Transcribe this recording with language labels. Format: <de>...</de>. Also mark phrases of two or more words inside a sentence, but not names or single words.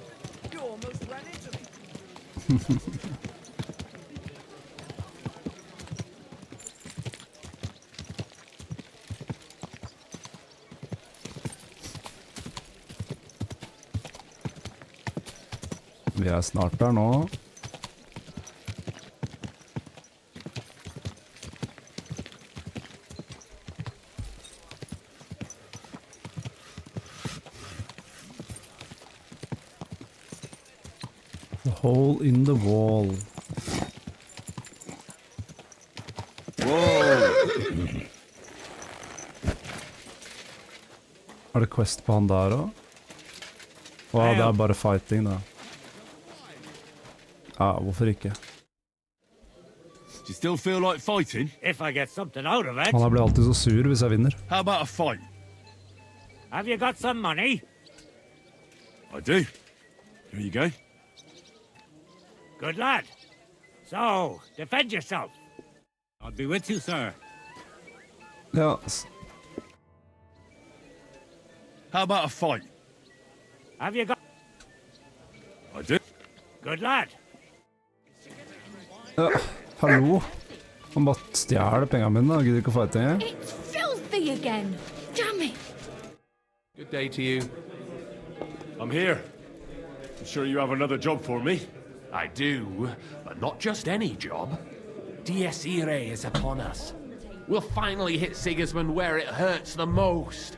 <en>You almost ran into me.</en> <no>Vi er snart der nå.</no> <en>The hole in the wall.</en> <no>Er det quest på han der også? Wow, det er bare fighting da. Ja, hvorfor ikke?</no> <en>Do you still feel like fighting? If I get something out of it.</en> <no>Han blir alltid så sur hvis jeg vinner.</no> <en>How about a fight? Have you got some money? I do. Here you go. Good lad. So, defend yourself. I'll be with you, sir.</en> <no>Ja,</no> <en>How about a fight? Have you got... I do. Good lad.</en> <no>ja, hallo. Han bare stjæler pengene mine, da. Gidder ikke å fighte engang.</no> <en>It's filthy again. Damn it. Good day to you. I'm here. I'm sure you have another job for me. I do, but not just any job. Dies Irae is upon us. We'll finally hit Sigismund where it hurts the most.</en>